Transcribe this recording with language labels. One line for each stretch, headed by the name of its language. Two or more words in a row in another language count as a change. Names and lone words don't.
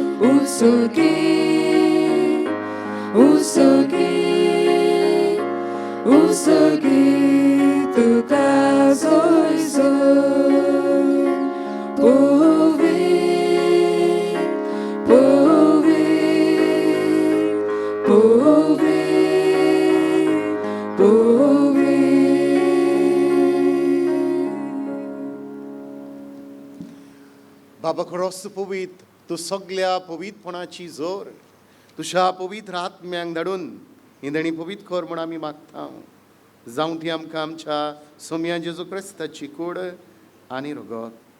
Konkani: Usugi, usugi, usugi tu casoi zoi. Povi, povi, povi, povi. बाबा खरोच पवित्र, तू सगळ्या पवित्रपणाची जोर तुझ्या पवित्र आत्म्यांक धाडून ही देणी पवित्र कर म्हूण आमी मागता. जावं ती आमकां आमच्या सोम्या जेजू क्रिस्ताची कूड आनी रगत.